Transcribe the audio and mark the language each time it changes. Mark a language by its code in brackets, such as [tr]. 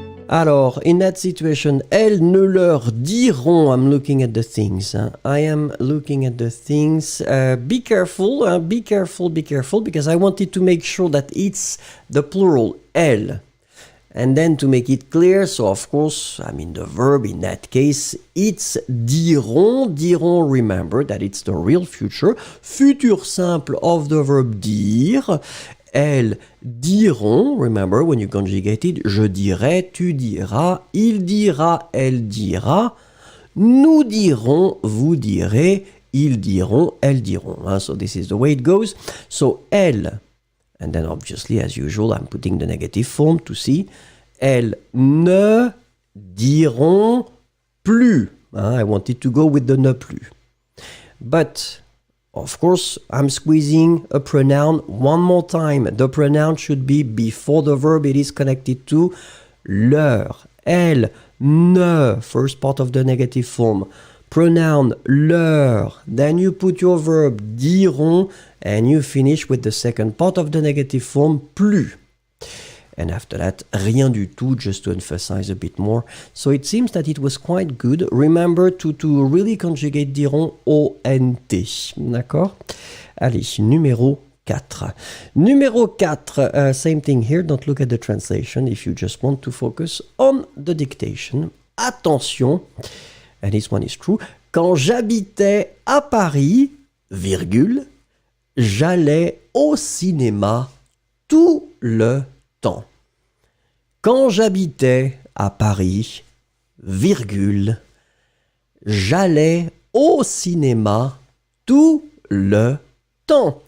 [en] Alors, in that situation, [fr] elles ne leur diront, [en] I'm looking at the things, I am looking at the things, be careful, because I wanted to make sure that it's the plural, elles. And then to make it clear, so of course, the verb in that case, it's diront, remember that it's the real future, futur simple of the verb dire. [fr] Elles diront, [en] remember when you conjugate it, [fr] je dirai, tu diras, il dira, elle dira, nous dirons, vous direz, ils diront, elles diront. [en] So this is the way it goes. So elles, and then obviously as usual I'm putting the negative form to see, [fr] elles ne diront plus. [en] I wanted to go with the ne plus. But of course, I'm squeezing a pronoun one more time. The pronoun should be before the verb it is connected to. Leur, elles, ne, first part of the negative form. Pronoun leur, then you put your verb diront, and you finish with the second part of the negative form, plus. And after that, rien du tout, just to emphasize a bit more. So it seems that it was quite good. Remember to really conjugate diront ONT. D'accord? [fr] Allez, numéro 4. Numéro 4, [en] same thing here. Don't look at the translation if you just want to focus on the dictation. Attention, and this one is true. [fr] Quand j'habitais à Paris, virgule, j'allais au cinéma tout le temps. Quand j'habitais à Paris, virgule, j'allais au cinéma tout le temps.